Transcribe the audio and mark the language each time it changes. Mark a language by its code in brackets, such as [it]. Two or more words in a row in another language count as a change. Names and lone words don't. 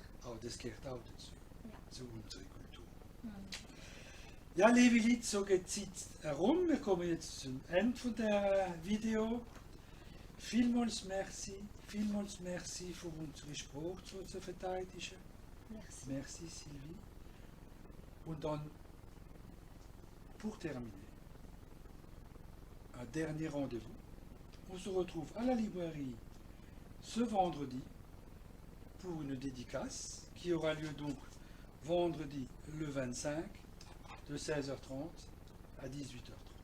[de] Aber das gehört auch dazu, Ja. zu unserer Kultur. Hm. Ja, liebe Leute, so geht die Zeit herum. Wir kommen jetzt zum Ende von der Video. Vielmals merci für unsere Sprache zu verteidigen. [fr] Merci. Merci Sylvie. [de] Und dann, [fr] pour terminer, un dernier rendez-vous. On se retrouve à la librairie ce vendredi pour une dédicace qui aura lieu donc vendredi le 25 de 16h30 à 18h30.